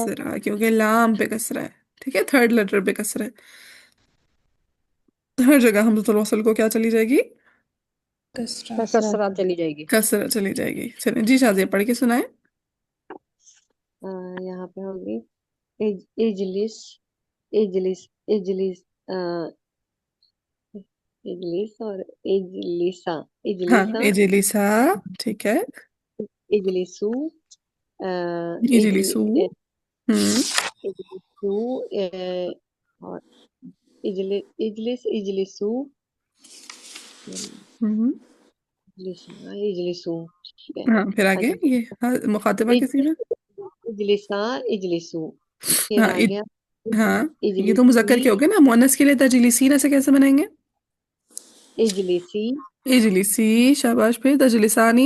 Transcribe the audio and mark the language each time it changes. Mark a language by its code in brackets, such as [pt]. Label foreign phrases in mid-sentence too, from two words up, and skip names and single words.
[hi] कसरा, क्योंकि लाम पे कसरा है। ठीक है, थर्ड लेटर पे कसरा है। हर जगह हमज़तुल वस्ल को क्या चली जाएगी? कसरा। कसरा। कसरा चली जाएगी। कसरा चली जाएगी। चलिए जी, शाजिया पढ़ के सुनाए। यहाँ पे होगी इजलिस। इजलिस। इजलिस। इजलिस और इजलिसा। हाँ, इजलिसा। इजलिसा। ठीक है। इजलिसु। इजलि इजलिसु। हम्म। इजलिसु। और [ar] اجلس اجلسوا. [hi] हम्म। [ar] اجلسا اجلسوا. [hi] ठीक है। हाँ, फिर आगे आगे ये हाँ, मुखातिबा किसी में। [ar] اجلسا اجلسوا. [hi] फिर हाँ आ गया हाँ, ये तो मुज़क्कर इजलिसी। के हो गए ना। मुअन्नस के लिए तजलिसीना से कैसे बनाएंगे? इजलिसी। इजलिसी। शाबाश। फिर तजलिसानी।